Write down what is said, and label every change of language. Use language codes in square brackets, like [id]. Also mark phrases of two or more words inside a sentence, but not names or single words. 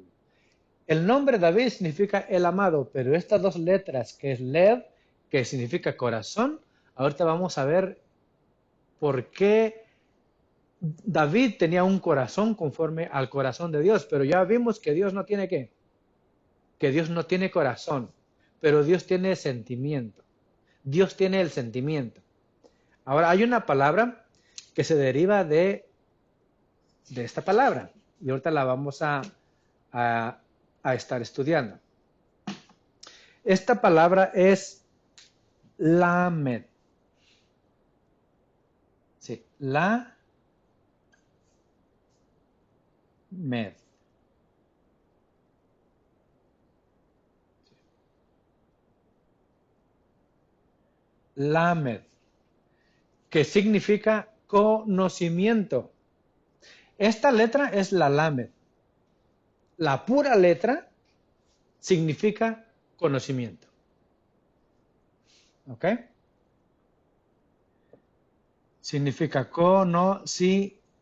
[es] El nombre David significa el amado, pero estas dos letras, que es Lev, que significa corazón, ahorita vamos a ver por qué David tenía un corazón conforme al corazón de Dios, pero ya vimos que Dios no tiene qué, que Dios no tiene corazón, pero Dios tiene sentimiento. Dios tiene el sentimiento. Ahora, hay una palabra que se deriva de esta palabra, y ahorita la vamos a estar estudiando. Esta palabra es lamed. Sí, lamed. Lamed, que significa conocimiento. Esta letra es la lamed. La pura letra significa conocimiento. ¿Ok? Significa conocimiento.